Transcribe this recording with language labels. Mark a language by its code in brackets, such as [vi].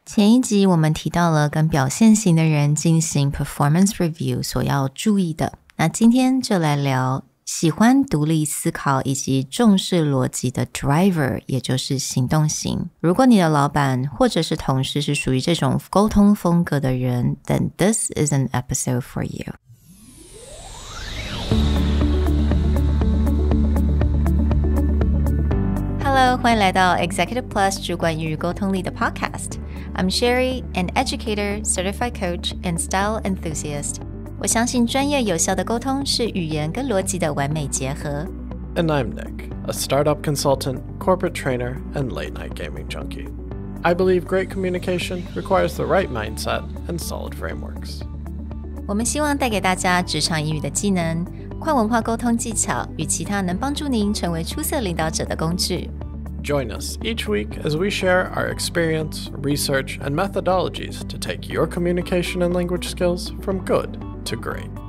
[zh] 前一集我们提到了跟表现型的人进行 performance review 所要注意的，那今天就来聊喜欢独立思考以及重视逻辑的 driver， 也就是行动型。如果你的老板或者是同事是属于这种沟通风格的人， [en] then this is an episode for you. Hello， [zh] 欢迎来到 Executive Plus 主管与沟通力的 Podcast。 [en] I'm Sherry, an educator, certified coach, and style enthusiast. [zh] 我相信专业有效的沟通是语言跟逻辑的完美结合。 [en] And I'm Nick, a startup consultant, corporate trainer, and late-night gaming junkie. I believe great communication requires the right mindset and solid frameworks. [zh] 我们希望带给大家职场英语的技能、跨文化沟通技巧与其他能帮助您成为出色领导者的工具。 [en] Join us each week as we share our experience, research, and methodologies to take your communication and language skills from good to great.